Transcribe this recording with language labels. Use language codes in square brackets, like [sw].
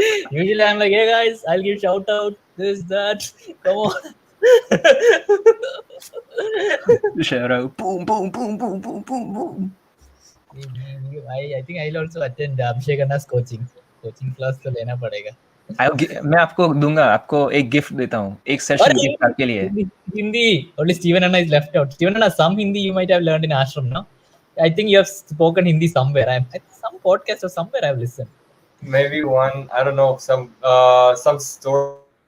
[en] Usually I'm like, hey guys, I'll give shout out, this, that, come on. Shout out, boom, boom, boom, boom, boom, boom, boom. I think I'll also attend Abhishek Anna's coaching class [hi] तो लेना पड़ेगा. मैं आपको दूंगा, आपको एक gift देता हूँ, एक सेशन गिफ्ट आपके लिए. [en] Hindi. Only Stevan Anna is left out. Stevan Anna, some Hindi you might have learned in ashram, no? I think you have spoken Hindi somewhere. Some podcast or somewhere I've listened. Maybe one, I don't know, some story.